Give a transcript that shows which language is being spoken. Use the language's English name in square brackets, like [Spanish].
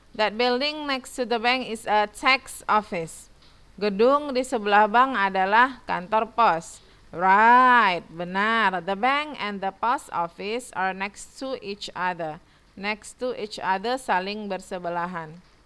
[English] That building next to the bank is a tax office. [Indonesian] Gedung di sebelah bank adalah kantor pos. [English] Right, benar. The bank and the post office are next to each other. Next to each other, [Indonesian] saling bersebelahan.